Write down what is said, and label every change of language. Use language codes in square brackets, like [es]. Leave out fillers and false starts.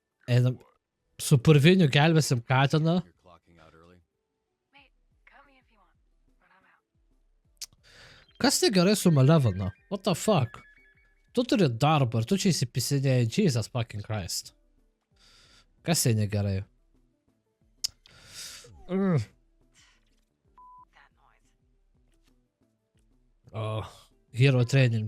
[lt] Einam, su purviniu gelbėsim katiną. [en] You're clocking out early. Mate, cut me if you want, but I'm out. [lt] Kas tai gerai su Malevana? [en] What the fuck? [lt] Tu turi darbą ir tu čia įsipisinėjai, [en] Jesus fucking Christ. [lt] Kas tai negerai? [en] That noise. Oh, hero training.